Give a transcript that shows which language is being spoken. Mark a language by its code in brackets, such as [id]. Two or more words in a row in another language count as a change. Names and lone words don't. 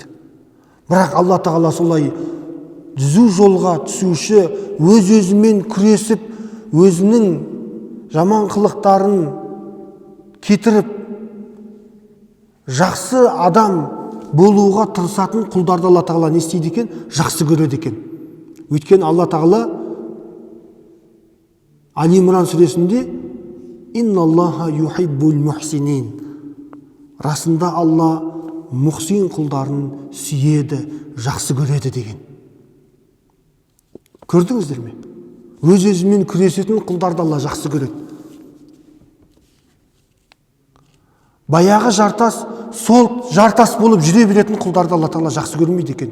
[kk] Бірақ Алла Тағала солай түзу жолға түсуші, өз-өзімен күресіп, өзінің жаман қылықтарын кетіріп, жақсы адам болуға тырысатын құлдарды Алла Тағала не істейді екен? Жақсы көреді екен. Өйткені Алла Тағала Али Имран сүресінде [ar] «إن الله يحب المحسنين». [kk] Расында Алла мұхсин құлдарын сүйеді, жақсы көреді деген. Көрдіңіздер ме? Өз-өзімен күресетін құлдарды Алла жақсы көреді. Баяғы жартас, сол жартас болып жүре беретін құлдарды Алла Тағала жақсы көрмейді екен.